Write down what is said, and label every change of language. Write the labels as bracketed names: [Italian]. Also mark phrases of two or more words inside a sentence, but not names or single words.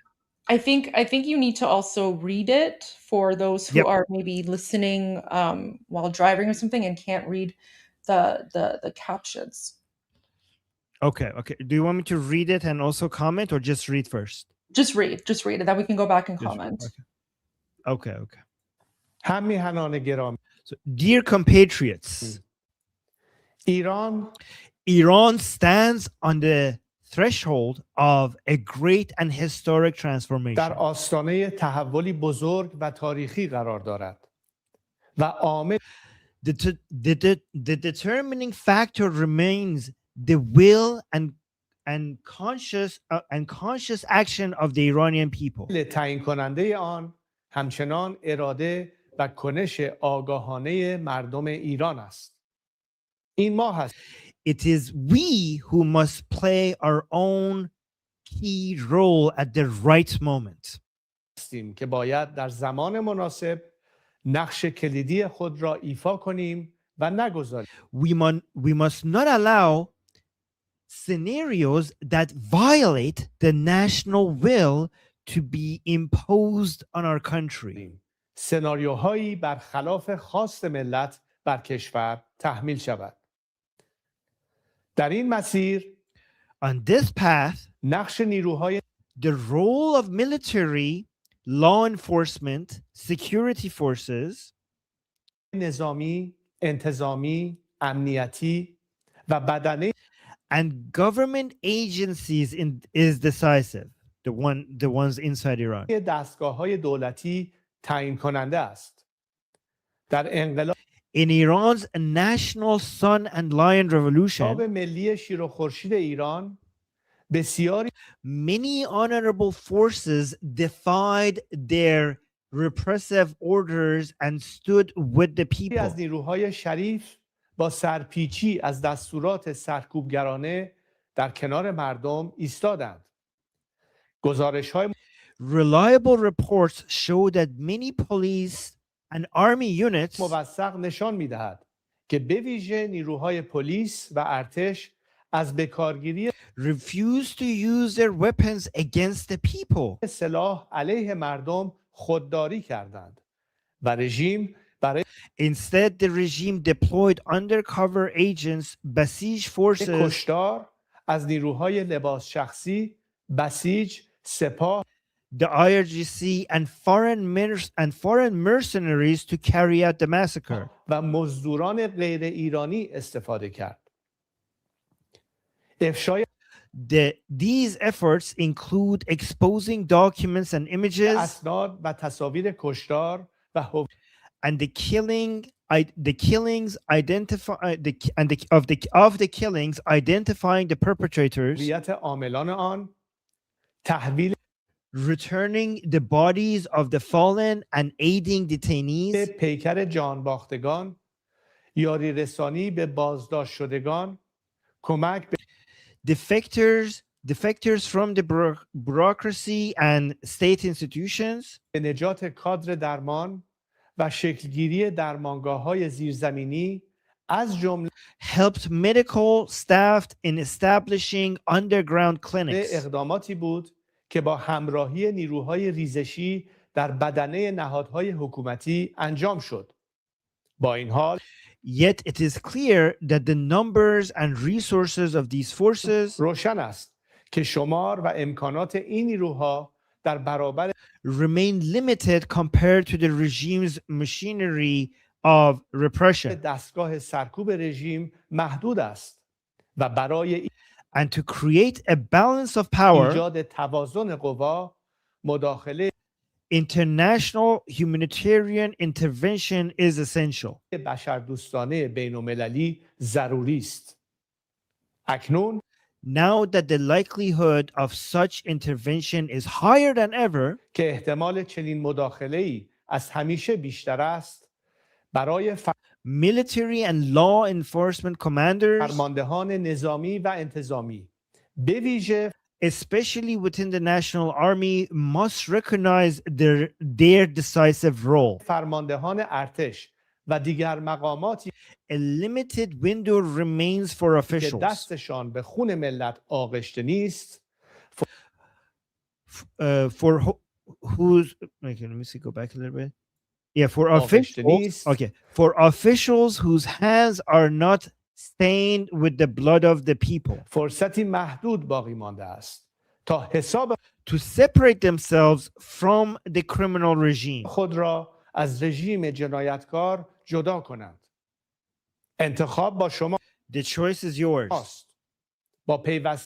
[English] I think you need to also read it for those who are maybe listening while driving or something and can't read the captions. Okay. Do you want me to read it and also comment, or just read first? Just read it. Then we can go back and comment. Okay. [Persian] همیهنان گرامی. [English] So, dear compatriots, Iran stands on the threshold of a great and historic transformation. [Persian] در آستانه تحولی بزرگ و تاریخی قرار دارد. و عامل [English] the determining factor remains the will and conscious action of the Iranian people. [Persian] تعیین کننده آن همچنان اراده و کنش آگاهانه مردم ایران است. این ما هست. [English] It is we who must play our own key role at the right moment. [Persian] که باید در زمان مناسب نقش کلیدی خود را ایفا کنیم و نگذاریم. [English] We must not allow scenarios that violate the national will to be imposed on our country. [Persian] سناریوهایی برخلاف خواست ملت بر کشور تحمیل شود. در این مسیر [English] On this path, [Persian] نقش نیروهای [English] the role of military, law enforcement, security forces, [Persian] نظامی، انتظامی، امنیتی و بدنه [English] and government agencies is decisive. The ones inside Iran. [Persian] دستگاه‌های دولتی تعیین کننده است. در انقلاب [English] In Iran's national sun and lion revolution, [Persian] ملی شیر و خورشید ایران بسیاری [English] many honorable forces defied their repressive orders and stood with the people. [Persian] از نیروهای شریف با سرپیچی از دستورات سرکوبگرانه در کنار مردم ایستادند. گزارش‌های [English] Reliable reports show that many police and army units [Persian] موثق نشان می‌دهد که به ویژه نیروهای پلیس و ارتش از بکارگیری [English] refuse to use their weapons against the people. [Persian] سلاح علیه مردم خودداری کردند و رژیم برای [English] Instead, the regime deployed undercover agents, Basij forces, [Persian] کشتار از نیروهای لباس شخصی، بسیج، سپاه [English] the IRGC and foreign mercenaries to carry out the massacre. [Persian] و مزدوران غیر ایرانی استفاده کرد. افشای [English] These efforts include exposing documents and images [Persian] اسناد و تصاویر کشتار و [English] and the killings identifying the perpetrators, [Persian] هویت عاملان آن، تحویل [English] returning the bodies of the fallen and aiding detainees, [Persian] پیکر جانباختگان، یاری رسانی به بازداشت شدگان، کمک به [English] defectors from the bureaucracy and state institutions, [Persian] نجات کادر درمان و شکلگیری درمانگاه‌های زیرزمینی از جمله [English] helped medical staff in establishing underground clinics. [Persian] اقداماتی بود که با همراهی نیروهای ریزشی در بدنه نهادهای حکومتی انجام شد. با این حال [English] Yet it is clear that the numbers and resources of these forces [Persian] روشن است که شمار و امکانات این نیروها در برابر [English] remain limited compared to the regime's machinery of repression. [Persian] دستگاه سرکوب رژیم محدود است و برای [English] And to create a balance of power, [Persian] ایجاد توازن قوا مداخله [English] international humanitarian intervention is essential. [Persian] بشردوستانه بین‌المللی ضروری است. اکنون [English] Now that the likelihood of such intervention is higher than ever, [Persian] که احتمال چنین مداخله‌ای از همیشه بیشتر است، برای [English] military and law enforcement commanders, [Persian] فرماندهان نظامی و انتظامی به ویژه [English] especially within the national army, must recognize their decisive role. [Persian] فرماندهان ارتش و دیگر مقاماتی [English] A limited window remains for [Persian] که [English] officials [Persian] دستشان به خون ملت آغشته نیست [English] whose okay, let me see, go back a little bit. Yeah, for [Persian] آغشته [English] officials. [Persian] نیست [English] Okay, for officials whose hands are not stained with the blood of the people, [Persian] فرصتی محدود باقی مانده است تا حساب [English] to separate themselves from the criminal regime. [Persian] خود را از رژیم جنایتکار جدا کنند. انتخاب با شما [English] The choice is yours. [Persian] است. با پیوستن